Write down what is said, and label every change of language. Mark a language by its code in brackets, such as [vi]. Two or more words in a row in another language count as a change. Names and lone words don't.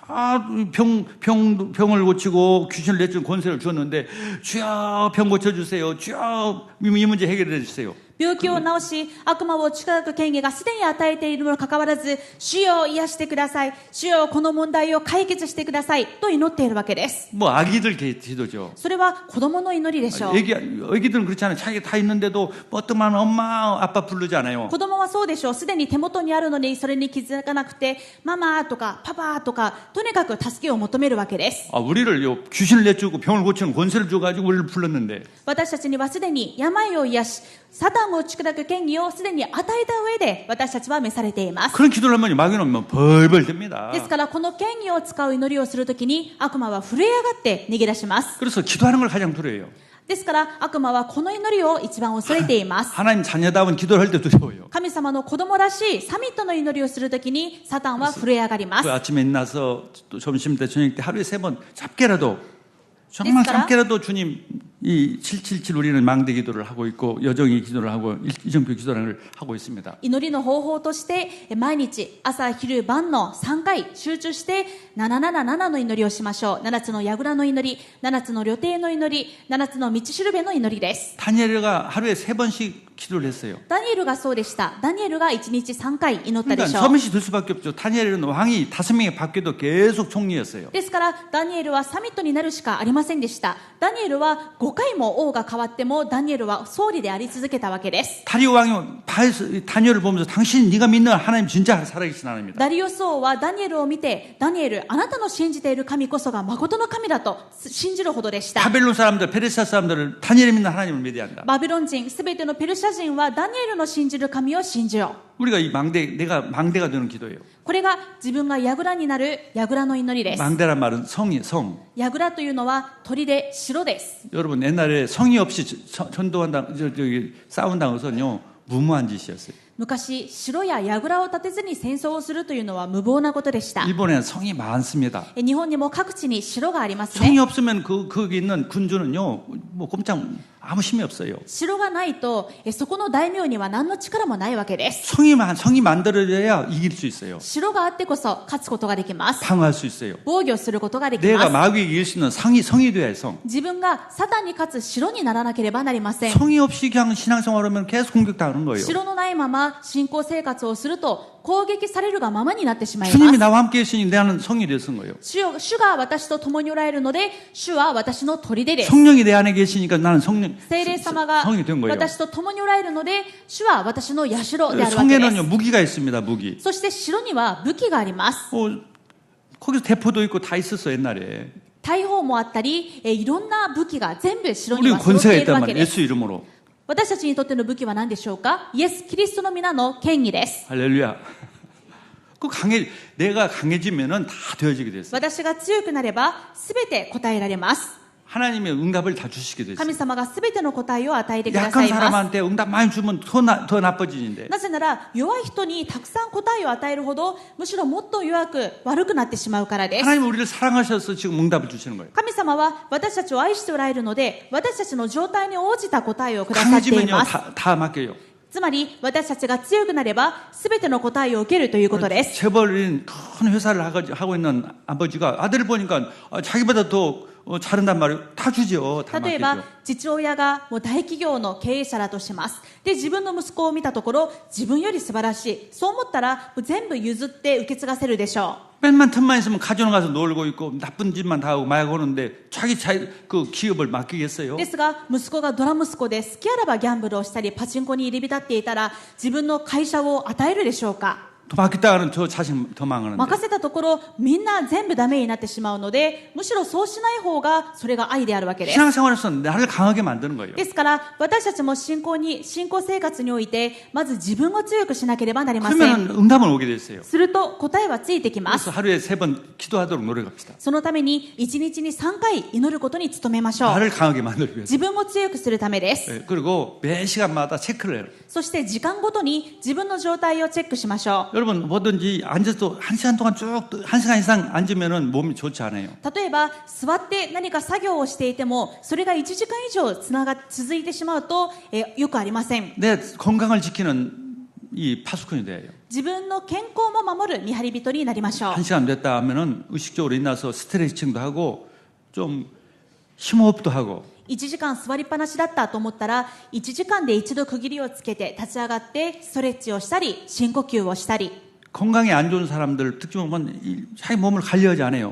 [ko] 병을 고치고 귀신을 내쫓는 권세를 주었는데 주여 병 고쳐주세요. 주여 이 문제 해결해 주세요. [ja] 病気を治し、悪魔を打ち砕く権威がすでに与えているにもかかわらず、主よ癒してください。主よこの問題を解決してください。と祈っているわけです。 [ko] 뭐 아기들 기도죠. [ja] それは子供の祈りでしょう。 [ko] 애기들은 그렇지 않아요. 자기가 다 있는데도 뻗더만 엄마 아빠 부르지 않아요. [ja] 子供はそうでしょう。すでに手元にあるのにそれに気づかなくて、ママとかパパとか、とにかく助けを求めるわけです。 [ko] 우리를 귀신을 내쫓고 병을 고치는 권세를 줘가지고 우리를 불렀는데 [ja] 私たちにはすでに病を癒し、サタンを打ち砕く権威をすでに与えた上で私たちは召されています。 [ko] 그런 기도를 하면 마귀는 뭐 벌벌 됩니다. [ja] ですからこの権威を使う祈りをするときに悪魔は震え上がって逃げ出します。 [ko] 그래서 기도하는 걸 가장 두려워요. [ja] ですから悪魔はこの祈りを一番恐れています。 [ko] 하나님 자녀다운 기도를 할 때 두려워요. [ja] 神様の子供らしいサミットの祈りをするときにサタンは震え上がります。 [ko] 그 아침에 일어나서 또 점심 때 저녁 때 하루에 3번 짧게라도 정말 짧게라도 주님 이 777 우리는 망대 기도를 하고 있고 여정의 기도를 하고 이정표 기도를 하고 있습니다. [ja] 祈りの方法として毎日朝昼晩の3回集中して777の祈りをしましょう。7つの櫓の祈り、7つの旅程の祈り、7つの道しるべの祈りです。 [ko] 다니엘가 하루에 3번씩 기도를 했어요. [ja] ダニエルがそうでした。ダニエルが1日3回祈ったで [ko] 그러니까 [ja] しょう。 [ko] 서밋이 될 수밖에 없죠. 다니엘은 왕이 5명이 바뀌어도 계속 총리였어요. [ja] ですからダニエルはサミットになるしかありませんでした。ダニエルは5回も王が変わってもダニエルは総理であり続けたわけです。 [ko] 다리오 왕이 다니엘을 보면서 당신 네가 믿는 하나님 진짜 살아계신 하나님이다. [ja] ダリオス王はダニエルを見て、ダニエルあなたの信じている神こそが誠の神だと信じるほどでした。 [ko] 바벨론 사람들, 페르시아 사람들은 다니엘이 믿는 하나님을 믿어야 한다. [ja] バビロン人すべてのペルシャ人はダニエルの信じる神を信じよう。 [ko] 우리가 이 내가 망대가 되는 기도예요. [ja] これが自分が櫓になる櫓の祈りです。 [ko] 망대란 말은 성. [ja] 櫓というのは砦、城です。 [ko] 여러분 옛날에 성이 없이 전도한다, 싸운다는 것은요 무모한 짓이었어요. [ja] 昔、城や櫓を建てずに戦争をするというのは無謀なことでした。 [ko] 일본에는 성이 많습니다. [ja] 日本にも各地に城があります [ko] 성이 [ja] ね。 [ko] 없으면 거기 있는 군주는요 뭐 꼼짝 아무 힘이 없어요. [ja] 城がないと、そこの大名には何の力もないわけです。 [ko] 성이 만들어져야 이길 수 있어요. [ja] 城があってこそ勝つことができます。 [ko] 방어할 수 있어요. [ja] 防御することができ [ko] 내가 [ja] ます。 [ko] 마귀에게 이길 수 있는 성이 돼야 해요. 성. [ja] 自分がサタンに勝つ城にならなければなりません。 [ko] 성이 없이 그냥 신앙생활하면 계속 공격당하는 거예요. [ja] 城のないまま信仰生活をすると攻撃されるがままになってしまいま [ko] 주님이 [ja] す。 [ko] 나와 함께 계시니 나는 성이 되었은 거예요. [ja] 主が私と共におられるので、主は私の砦です。 [ko] 성령이 내 안에 계시니까 나는 [ja] 聖霊様が [ko] 성이 된 거예요. [ja] 私と共におられるので、主は私の社であるわけで [ko] 성에는요 [ja] す。 [ko] 무기가 있습니다. 무기. [ja] そして城には武器があります。 [ko] 거기서 대포도 있고 다 있었어 옛날에. [ja] 大砲もあったり、いろんな武器が全部城に [ko] 우리는 [ja] は揃っ [ko] 권세가 [ja] ている [ko] 있단 [ja] わけ [ko] 말이에요. [ja] です。 [ko] 예수 이름으로. [ja] 私たちにとっての武器は何でしょうか？イエス・キリストの皆の権威です。 [ko] 할렐루야. 내가 강해지면은 다 되어지게 됐어요. [ja] 私が強くなれば全て答えられます。 [ko] 하나님의 응답을 다 주시게 됐어요. [ja] 神様が全ての答えを与えてくださ [ko] 약한 [ja] います。 [ko] 사람한테 응답 많이 주면 더 나빠지는데. [ja] なぜなら弱い人にたくさん答えを与えるほどむしろもっと弱く悪くなってしまうからです。 [ko] 하나님 우리를 사랑하셔서 지금 응답을 주시는 거예요. [ja] 神様は私たちを愛しておられるので私たちの状態に応じた答えをくださってい [ko] 강해지면요 [ja] ます。 [ko] 다 맡겨요. [ja] つまり私たちが強くなれば全ての答えを受けるということです。 [ko] 재벌인 큰 회사를 하고 있는 아버지가 아들을 보니까 자기보다 더 잘한단 말이에요. 다 주죠. 다 [ja] 例えば [ko] 맡기죠. [ja] 父親がもう大企業の経営者だとします。で自分の息子を見たところ自分より素晴らしい、そう思ったらもう全部譲って受け継がせるでしょう。 [ko] 맨만 틈만 있으면 가정 가서 놀고 있고 나쁜 짓만 다 하고 마약 오는데 자기 그 기업을 맡기겠어요? [ja] ですが息子がドラ息子で好きあらばギャンブルをしたりパチンコに入り浸っていたら自分の会社を与えるでしょうか？ [ko] 더 맡겼다가는 저 자식 더 망하는데. [ja] 任せたところみんな全部ダメになってしまうのでむしろそうしない方がそれが愛であるわけです。 [ko] 신앙생활에서 나를 강하게 만드는 거예요. [ja] ですから私たちも信仰生活においてまず自分を強くしなければなりません。 [ko] 그러면 응답은 오게 됐어요. [ja] すると答えはついてきま [ko] 그래서 [ja] す。 [ko] 하루에 3번 기도하도록 노력합시다. [ja] そのために1日に3回祈ることに努めましょう。 [ko] 나를 강하게 만들기 위해서. [ja] 自分を強くするためです。 [ko] 예, 그리고 매 시간마다 체크를 해요. [ja] そして時間ごとに自分の状態をチェックしましょう。 [ko] 여러분 뭐든지 앉아서 1시간 동안 쭉 1시간 이상 앉으면은 몸이 좋지 않아요. [ja] 例えば座って何か作業をしていてもそれが1時間以上続いてしまうと、よくありません。 [ko] 내 건강을 지키는 이 파수꾼이 돼요. [ja] 自分の健康も守る見張り人になりましょう。 [ko] 1시간 됐다 하면은 의식적으로 일어나서 스트레칭도 하고 좀 심호흡도 하고 [ja] 1 時間座りっぱなしだったと思ったら、1時間で一度区切りをつけて立ち上がってストレッチをしたり深呼吸をしたり、 [ko] 건강이 안 좋은 사람들 특징은 보면 자기 몸을 관리하지 않아요.